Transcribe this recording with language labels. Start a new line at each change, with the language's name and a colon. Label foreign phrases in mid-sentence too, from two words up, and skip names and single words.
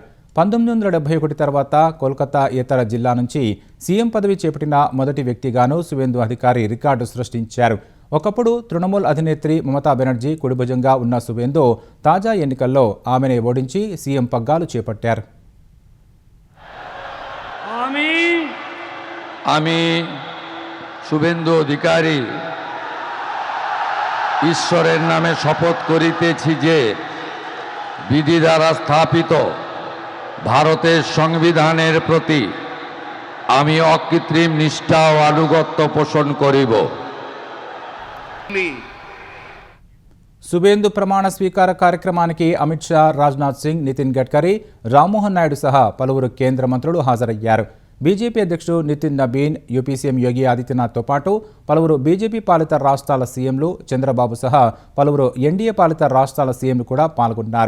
Telugu: 1971 తర్వాత కోల్కతా ఇతర జిల్లా నుంచి సీఎం పదవి చేపట్టిన మొదటి వ్యక్తిగాను సువేందు అధికారి రికార్డు సృష్టించారు. ఒకప్పుడు తృణమూల్ అధినేత్రి మమతా బెనర్జీ కుడిభుజంగా ఉన్న సువేందు తాజా ఎన్నికల్లో ఆమెనే ఓడించి సీఎం పగ్గాలు చేపట్టారు.
Bangla: আমি শুভেন্দু অধিকারী ঈশ্বরের নামে শপথ করিতেছি যে বিধি দ্বারা স্থাপিত ভারতের সংবিধানের প্রতি আমি অকৃত্রিম নিষ্ঠা ও আনুগত্য পোষণ করিব.
Telugu: సువేందు ప్రమాణ స్వీకార కార్యక్రమానికి అమిత్ షా, రాజ్నాథ్ సింగ్, నితిన్ గడ్కరీ, రామ్మోహన్ నాయుడు సహా పలువురు కేంద్ర మంత్రులు హాజరయ్యారు. బీజేపీ అధ్యక్షుడు నితిన్ నబీన్, యూపీ సీఎం యోగి ఆదిత్యనాథ్తో పాటు పలువురు బీజేపీ పాలిత రాష్ట్రాల సీఎంలు, చంద్రబాబు సహా పలువురు ఎన్డీఏ పాలిత రాష్ట్రాల సీఎంలు కూడా పాల్గొన్నారు.